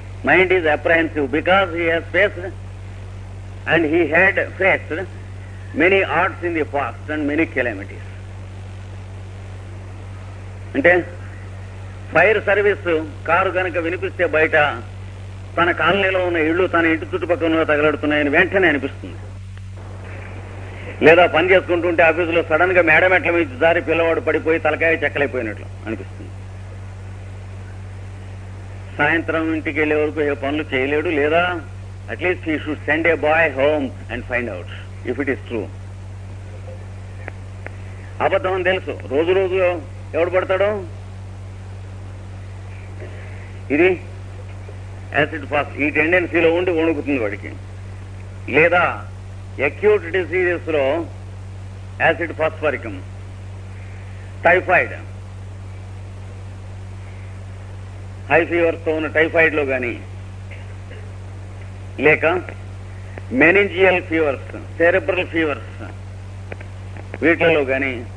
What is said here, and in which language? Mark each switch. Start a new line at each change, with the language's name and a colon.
English: Mind is apprehensive because he has faced and he had faced many odds in the past and many calamities.
Telugu: అంటే fire service car గనక వినిపిస్తే బయట తన కాలనీలో ఉన్న ఇళ్లు తన ఇంటి చుట్టుపక్కల తగలడుతున్నాయని వెంటనే అనిపిస్తుంది. లేదా పని చేసుకుంటుంటే ఆఫీసులో సడన్ గా మేడమెట్ల మీద జారి పిల్లవాడు పడిపోయి తలకాయ చెక్కలైపోయినట్లు అనిపిస్తుంది. సాయంత్రం ఇంటికి వెళ్లే వరకు ఏ పనులు చేయలేడు. లేదా
English: At least he should send a boy home and find out if it is true.
Telugu: అబద్ధం అని తెలుసు, రోజు రోజు ఎవడు పడతాడో. ఇది యాసిడ్ ఫాస్ట్ ఈ టెండెన్సీలో ఉండి వణుకుతుంది వాడికి. లేదా అక్యూట్ డిసీజెస్ లో యాసిడ్ ఫాస్ఫారికం, టైఫాయిడ్, హై ఫీవర్స్ తో ఉన్న టైఫాయిడ్ లో గాని, లేక మెనింజియల్ ఫీవర్స్, సెరెబ్రల్ ఫీవర్స్ వీటిలో గాని,